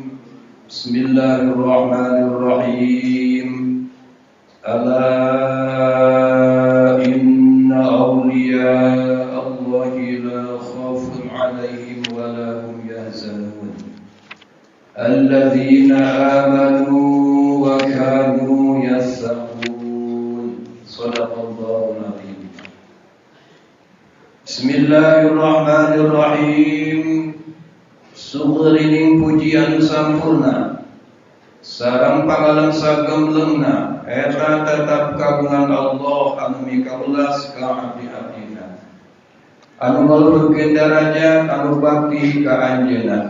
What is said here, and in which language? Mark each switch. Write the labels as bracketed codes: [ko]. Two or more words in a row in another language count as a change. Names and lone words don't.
[ar] بسم الله الرحمن الرحيم. ألا إن أولياء الله لا خوف عليهم ولا هم يحزنون. الذين آمنوا وكانوا يتقون. صدق الله العظيم. بسم الله الرحمن الرحيم. [su] Sugrining pujian sampurna sareng pangalan sagemlengna eta tetap kagungan Allah anu mikawelas ka abdi-abdina anu ngluhurkeun darajat anu bakti ka anjeunna.